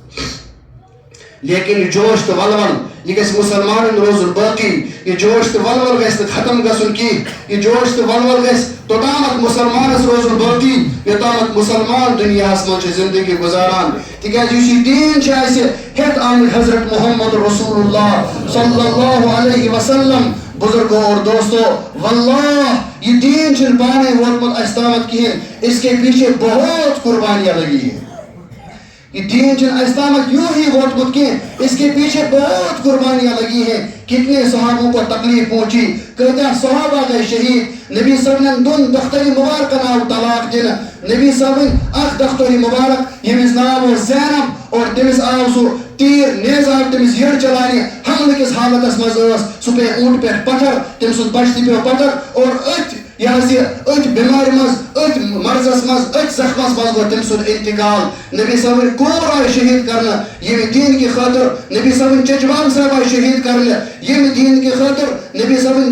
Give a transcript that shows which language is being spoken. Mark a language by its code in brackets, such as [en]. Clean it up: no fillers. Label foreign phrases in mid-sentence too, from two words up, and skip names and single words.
[ks] لیکن یہ جوش تو ولول یہ گژھِ مسلمانن روزُن باقی یہ جوش تو ولول گژھِ نہٕ ختم گژھُن کینٛہہ یہ جوش تو ولول گژھِ توٚتامتھ مسلمانس روزُن باقی یوٚتامتھ مسلمان دُنیاہس منٛز چھِ زندگی گُزاران تِکیٛازِ یُس یہِ دیٖن چھُ اَسہِ ہٮ۪تھ آمٕتۍ حضرت محمد رسول اللہ [ar] صلی اللہ علیہ وسلم [ur] بزرگوں اور دوستو [ks] واللہ یہ دین چھُنہٕ پانے ووتمُت اَسہِ تامتھ کِہیٖنۍ [ur] اس کے پیچھے بہت قربانیاں لگی ہیں [ks] یہ دین چھُنہٕ اَسہِ تامتھ یوں ہی ووتمُت کینٛہہ [ur] اس کے پیچھے بہت قربانیاں لگی ہیں کتنے صحابوں کو تکلیف پہنچی کتنے صحابہ گئے شہید [ks] نبی [ar] صلی اللہ علیہ وسلم [ks] دون دختری مبارکن آو طلاق دن نبی [ar] صلی اللہ علیہ وسلم [ks] اخ دختری مبارک ییٚمِس ناو اوس زینب اور تٔمِس آو سُہ تیٖر نیز آو تٔمِس یٔڈ چلاونہِ حملہٕ کِس حالتس منٛز ٲس سُہ پیٚیہِ اوٗنٛٹ پٮ۪ٹھ پتھر تٔمۍ سُنٛد بچہِ تہِ پیٚو پتھر اور أتھۍ بٮ۪مارِ منٛز أتھۍ مرضس منٛز أتھۍ زخمس منٛز گوٚو تٔمۍ سُنٛد انتقال نبی [ar] صلی اللہ علیہ وسلم [ks] کوٗر آیہِ شہید کرنہٕ ییٚمہِ دیٖن کہِ خٲطرٕ نبی [ar] صلی اللہ علیہ وسلم [ks] چچبال صاحب آیہِ شہید کرنہٕ ییٚمہِ دیٖن کہِ خٲطرٕ نبی [ar] صلی اللہ علیہ وسلم